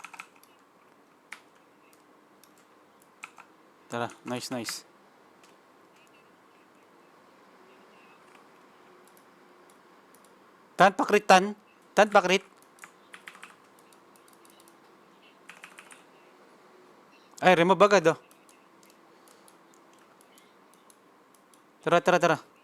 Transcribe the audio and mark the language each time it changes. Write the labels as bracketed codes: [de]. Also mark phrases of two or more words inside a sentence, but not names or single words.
[tl] Tara, nice, nice. Tan, pakrit, tan. Tan, pakrit. Ay, remove agad, oh. Tara, tara, tara.